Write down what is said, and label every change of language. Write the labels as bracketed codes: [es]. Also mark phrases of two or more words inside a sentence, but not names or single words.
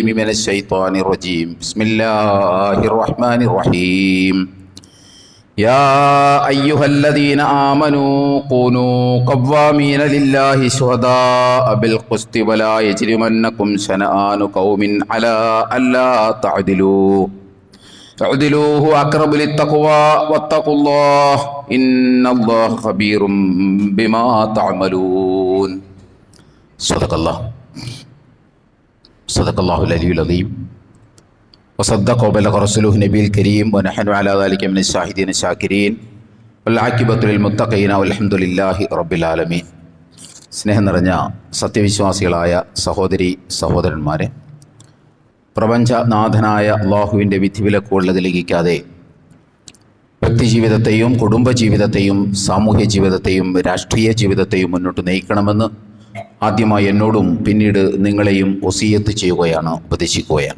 [ar] من الشيطان الرجيم بسم الله الرحمن الرحيم يا أيها الذين آمنوا كونوا قوامين لله شهداء بالقسط ولا يجرمنكم شنآن قوم على ألا تعدلوا اعدلوا هو أقرب للتقوى واتقوا الله إن الله خبير بما تعملون صدق الله العلي العظيم وصدق وبلغ رسوله النبي الكريم ونحن على ذلك من الشاهدين الشاكرين والعاقبة للمتقين والحمد لله رب العالمين. [ml] സ്നേഹം നിറഞ്ഞ സത്യവിശ്വാസികളായ സഹോദരി സഹോദരന്മാരെ, പ്രപഞ്ചനാഥനായ അള്ളാഹുവിൻ്റെ വിധിവിലക്കുകൾ ലംഘിക്കാതെ വ്യക്തിജീവിതത്തെയും കുടുംബജീവിതത്തെയും സാമൂഹ്യ ജീവിതത്തെയും രാഷ്ട്രീയ ജീവിതത്തെയും മുന്നോട്ട് നയിക്കണമെന്ന് ആദ്യമായി എന്നോടും പിന്നീട് നിങ്ങളെയും വസിയത്ത് ചെയ്യുകയാണ്, ഉപദേശിക്കുകയാണ്.